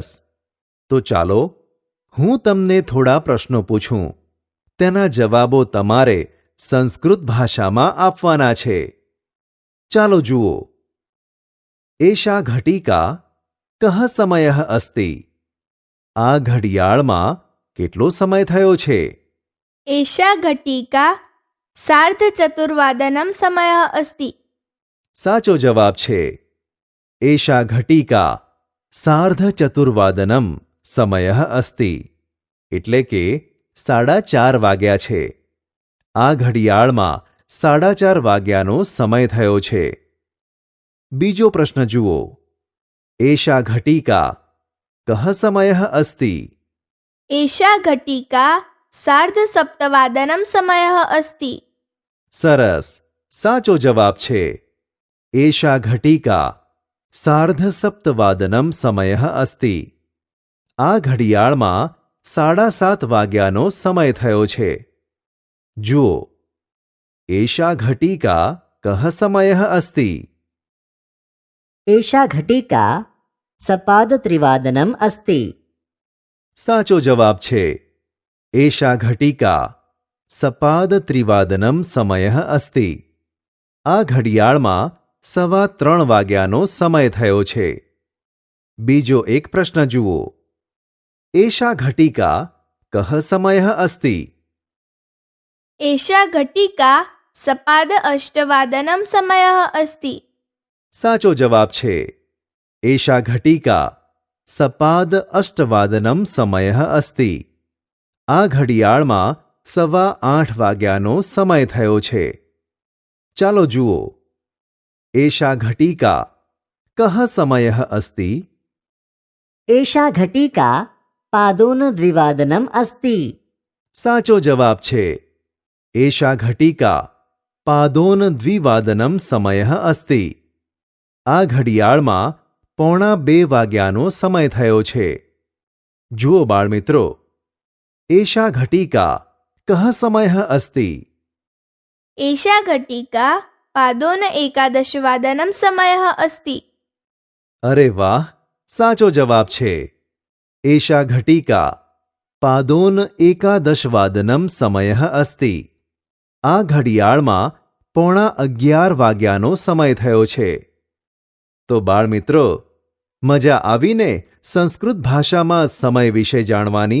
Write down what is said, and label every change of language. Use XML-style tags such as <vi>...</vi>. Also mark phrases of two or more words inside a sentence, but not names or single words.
<gu>તો ચાલો હું તમને થોડા પ્રશ્નો પૂછું, તેના જવાબો તમારે સંસ્કૃત ભાષામાં આપવાના છે. ચાલો જુઓ.</gu> <sa>એષા ઘટિકા કહ સમયઃ અસ્તિ?</sa> <gu>આ ઘડિયાળમાં કેટલો સમય થયો છે?</gu> <sa>एषा घटिका सार्धचतुर्वादनं समयः अस्ति.</sa> <gu>સાચો જવાબ છે.</gu> <sa>એષા ઘટિકા સાર્ધચતુર્વાદનમ સમયઃ અસ્તિ</sa> <gu>એટલે કે 4:30 વાગ્યા છે. આ ઘડિયાળમાં 4:30 વાગ્યાનો સમય થયો છે. બીજો પ્રશ્ન જુઓ.</gu> <sa>એષા ઘટિકા કહ સમયઃ અસ્તિ? एषा घटिका सार्धसप्तवादनं समयः अस्ति.</sa> <gu>સરસ. સાચો જવાબ છે.</gu> <sa>એષા ઘટિકા સાર્ધસપ્તવાદનમ સમયઃ અસ્તિ.</sa> <gu>આ ઘડિયાળમાં 7:30 વાગ્યાનો સમય થયો છે.</gu> <sa>જુઓ. એષા ઘટિકા કહ સમયઃ અસ્તિ? एषा घटिका सपादत्रिवादनम् अस्ति.</sa> <gu>સાચો જવાબ છે.</gu> <sa>એષા ઘટિકા સપાદત્રિવાદનમ સમયઃ અસ્તિ.</sa> <gu>આ ઘડિયાળમાં 3:15 વાગ્યાનો સમય થયો છે. બીજો એક પ્રશ્ન જુઓ.</gu> <sa>એષા ઘટિકા કહ સમયઃ અસ્તિ? एषा घटिका सपाद अष्टवादनं समयः अस्ति.</sa> <gu>સાચો જવાબ છે.</gu> <sa>એષા ઘટિકા સપાદ અષ્ટવાદનમ સમયઃ અસ્તિ.</sa> <gu>આ ઘડિયાળમાં 8:15 વાગ્યાનો સમય થયો છે. ચાલો જુઓ.</gu> <sa>એષા ઘટિકા કહ સમયઃ અસ્તિ? एषा घटिका पादोनद्विवादनम् अस्ति.</sa> <gu>સાચો જવાબ છે.</gu> <sa>એષા ઘટિકા પાદોન દ્વિવાદનમ સમયઃ અસ્તિ.</sa> <gu>આ ઘડિયાળમાં 1:45 વાગ્યાનો સમય થયો છે. જુઓ બાળમિત્રો.</gu> <sa>એષા ઘટિકા કહ સમયઃ અસ્તિ? एषा घटिका पादोन एकादशवादनं समयः अस्ति.</sa> <gu>અરે વાહ, સાચો જવાબ છે.</gu> <sa>એષા ઘટિકા પાદોન એકાદશવાદનમ સમયઃ અસ્તિ.</sa> <gu>આ ઘડિયાળમાં 10:45 વાગ્યાનો સમય થયો છે. તો બાળમિત્રો, મજા આવીને સંસ્કૃત ભાષામાં સમય વિશે જાણવાની?</gu>